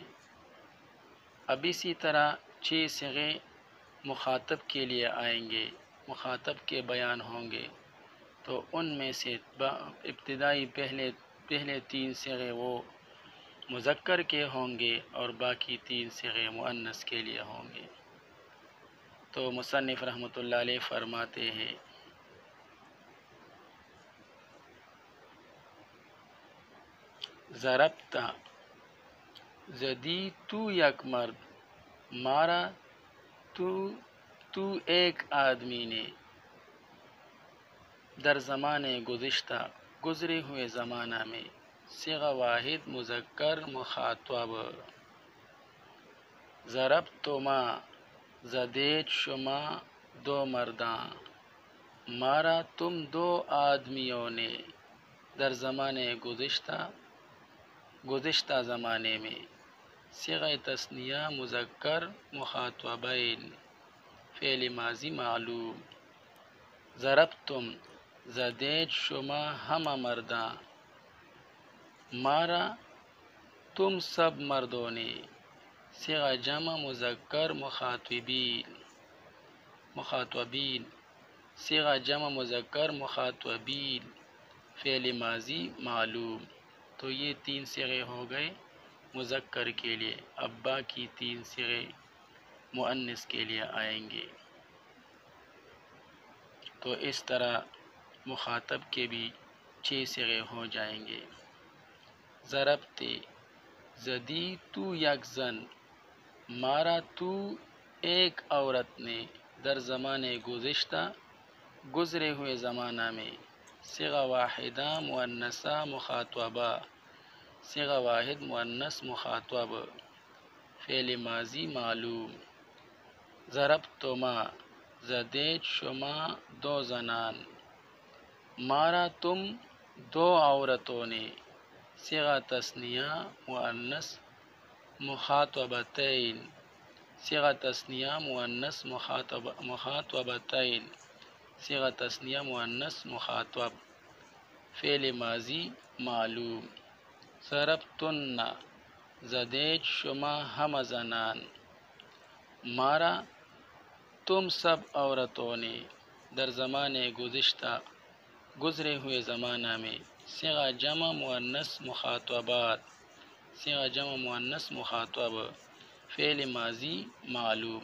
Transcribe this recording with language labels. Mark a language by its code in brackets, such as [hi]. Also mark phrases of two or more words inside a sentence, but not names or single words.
[ur] اب اسی طرح 6 صیغے مخاطب کے لیے آئیں گے، مخاطب کے بیان ہوں گے، تو ان میں سے ابتدائی پہلے 3 صیغے وہ مذکر کے ہوں گے اور باقی 3 صیغے مؤنث کے لیے ہوں گے۔ تو مصنف رحمۃ اللہ علیہ فرماتے ہیں ضربتا [fa] زدی تو یک مرد، [ur] مارا تو ایک آدمی نے، [fa] در زمانے گزشتہ [ur] گزرے ہوئے زمانہ میں۔ صیغہ واحد، مذکر، مخاطب۔ [fa] ضربتما زدید شما دو مرداں، [ur] مارا تم دو آدمیوں نے، [fa] در زمانے گزشتہ [ur] زمانے میں، صیغہ تثنیہ مذکر مخاطبین، فعل ماضی معلوم. ضربتم [fa] زدید شما ہمہ مرداں، [ur] مارا تم سب مردوں نے، صیغہ جمع مذکر مخاطبین، صیغہ جمع مذکر مخاطبین، فعل ماضی معلوم. تو یہ 3 صیغے ہو گئے مذکر کے لیے. اب باقی 3 صیغے مؤنث کے لیے آئیں گے. تو اس طرح مخاطب کے بھی 6 صیغے ہو جائیں گے. [fa] ضربتے زدی تو یک زن، [ur] مارا تو ایک عورت نے، [fa] در زمانے گزشتہ [ur] گزرے ہوئے زمانہ میں، صیغہ واحدہ مؤنثہ مخاطبہ، صیغہ واحد مؤنث مخاطب، فعل ماضی معلوم. [fa] ضربتما زدید شما دو زنان، [ur] مارا تم دو عورتوں نے، صیغہ تثنیہ مؤنث مخاطبتین، صیغہ تثنیہ مؤنث مخاطبتین، صیغہ تثنیہ مؤنث مخاطب، فعل ماضی معلوم. [fa] ضربتن زدید شما ہمہ زنان، [ur] مارا تم سب عورتوں نے، [fa] در زمانے گزشتہ [ur] گزرے ہوئے زمانہ میں، صیغہ جمع مؤنث مخاطبات، صیغہ جمع مؤنث مخاطب، فعل ماضی معلوم.